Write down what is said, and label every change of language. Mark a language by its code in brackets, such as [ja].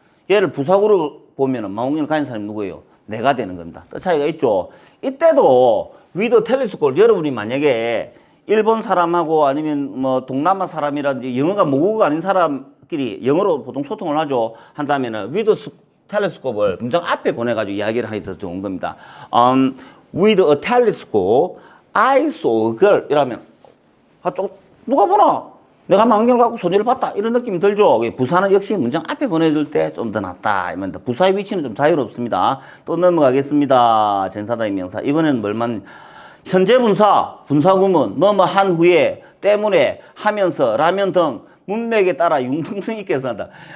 [ko] 얘를 부사구로 보면은 망원경을 가진 사람이 누구예요? 내가 되는 겁니다. 또 차이가 있죠. 이때도 위드 텔레스코프 여러분이 만약에 일본 사람하고 아니면 뭐 동남아 사람이라든지 영어가 모국어가 아닌 사람끼리 영어로 보통 소통을 하죠. 한다면은 위드 텔레스코프를 문장 앞에 보내가지고 이야기를 하기 더 좋은 겁니다. [en] With a telescope, I saw a girl. [ko] 이러면 누가 보나? 내가 망원경을 갖고 소녀를 봤다. 이런 느낌이 들죠. 부사는 역시 문장 앞에 보내줄 때 좀 더 낫다. 부사의 위치는 좀 자유롭습니다. 또 넘어가겠습니다. 전사다의 명사. 이번에는 뭘만 현재 분사, 분사구문, 뭐뭐 한 후에, 때문에, 하면서, 라면 등 문맥에 따라 융통성 있게 해석한다.